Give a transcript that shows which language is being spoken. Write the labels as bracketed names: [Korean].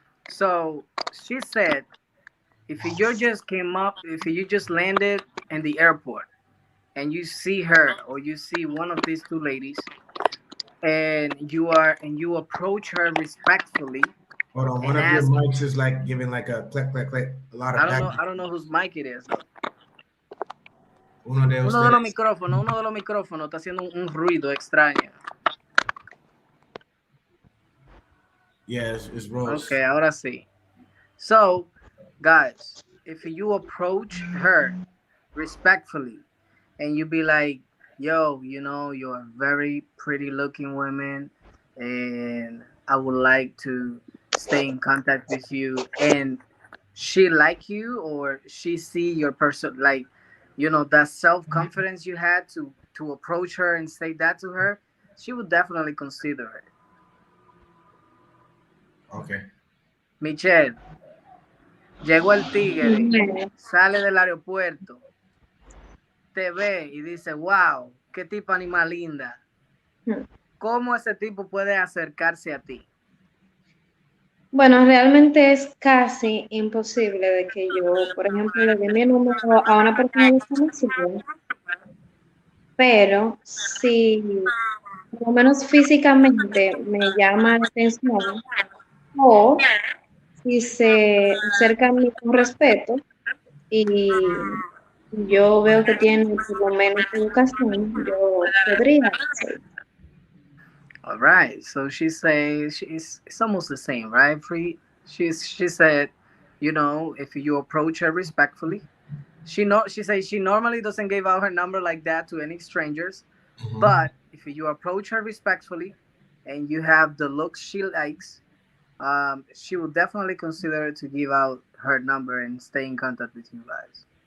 [English] So she said, if you just landed in the airport and you see her or you see one of these two ladies and you approach her respectfully. Hold on, one of your mics is like giving like a click, click, click. A lot of I don't know whose mic it is. [Spanish] Uno de los micrófonos está haciendo un ruido extraño. [English] Yes, it's Rose. [Spanish] Okay, ahora sí. [English] So, guys, if you approach her respectfully and you be like, yo, you're a very pretty looking woman and I would like to stay in contact with you, and she like you or she see your person, like, that self-confidence you had to approach her and say that to her, she would definitely consider it. Okay. [Spanish] Michelle, llegó el tigre, sale del aeropuerto, te ve y dice, wow, qué tipo animal linda. ¿Cómo ese tipo puede acercarse a ti? Bueno, realmente es casi imposible de que yo, por ejemplo, le dé mi número a una persona desconocida, pero si por lo menos físicamente me llama la atención o si se acerca a mí con respeto y yo veo que tiene por lo menos educación, yo podría hacer. [English] All right, so she says it's almost the same, right? She said, if you approach her respectfully, she says she normally doesn't give out her number like that to any strangers, but if you approach her respectfully and you have the looks she likes, she will definitely consider to give out her number and stay in contact with you guys.